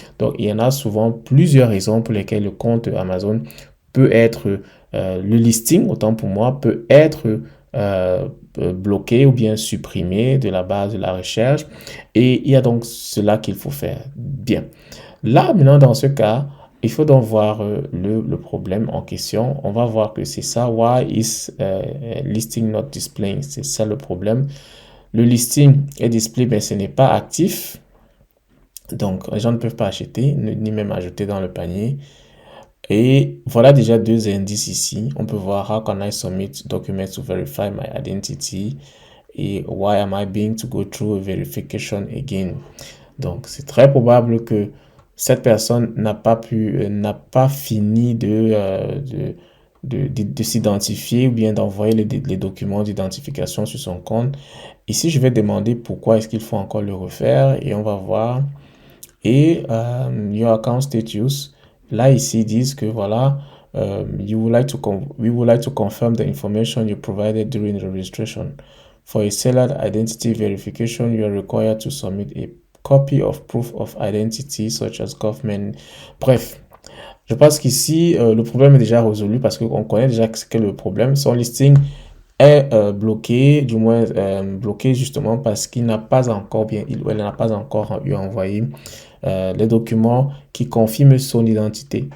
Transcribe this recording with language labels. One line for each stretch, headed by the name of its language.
French: Donc, il y en a souvent plusieurs raisons pour lesquelles le compte Amazon peut être, le listing, autant pour moi, peut être bloqué ou bien supprimé de la base de la recherche. Et il y a donc cela qu'il faut faire. Bien. Là, maintenant, dans ce cas, il faut donc voir le problème en question. On va voir que c'est ça.
English: Why is listing not displaying?
French: C'est ça le problème. Le listing est display, mais ce n'est pas actif. Donc, les gens ne peuvent pas acheter, ni même ajouter dans le panier. Et voilà déjà deux indices ici. On peut voir
English: how can I submit documents to verify my identity
French: et
English: why am I being to go through a verification again.
French: Donc, c'est très probable que cette personne n'a pas fini de s'identifier ou bien d'envoyer les documents d'identification sur son compte. Ici, je vais demander pourquoi est-ce qu'il faut encore le refaire et on va voir. Et
English: your account status,
French: là ici, ils disent que voilà,
English: we would like to confirm the information you provided during the registration. For a seller identity verification, you are required to submit a copy of proof of identity such as government.
French: Bref, je pense qu'ici, le problème est déjà résolu parce qu'on connaît déjà ce qu'est le problème. Son listing est bloqué, du moins bloqué justement parce qu'il n'a pas encore il ou elle n'a pas encore eu envoyé les documents qui confirment son identité.